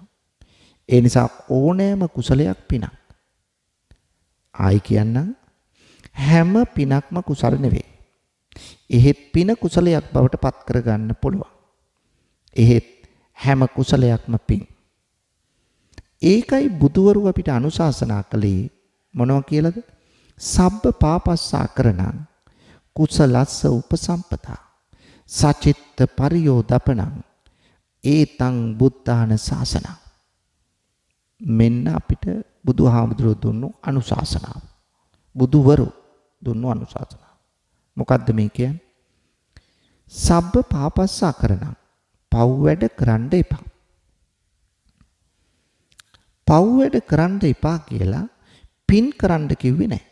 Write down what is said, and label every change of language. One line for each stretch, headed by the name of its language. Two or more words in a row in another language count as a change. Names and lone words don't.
Sinhala: ඒ නිසා ඕනෑම කුසලයක් පිනක්. ආයි කියන්නම් හැම පිනක්ම කුසල නෙවෙයි. එහෙත් පින කුසලයක් බවට පත් කරගන්න පුළුවන්. එහෙත් හැම කුසලයක්ම පින්. ඒකයි බුදුවරු අපිට අනුශාසනා කළේ මොනවා කියලාද?
Pali: සබ්බ පාපස්සා කරණං කුසලස්ස උපසම්පදා සචිත්ත පරියෝදපණං ඒතං බුද්ධාන ශාසනං.
Sinhala: මෙන්න අපිට බුදුහාමුදුරුවෝ දුන්නු අනුශාසනාව. බුදුවරු දුන්නු අනුශාසනාව. මොකද්ද මේ කියන්නේ?
Pali: සබ්බ පාපස්සා කරණං
Sinhala: පව් වැඩ කරන්න එපා. පව් වැඩ කරන්න එපා කියලා පින් කරන්න කිව්වේ නැහැ.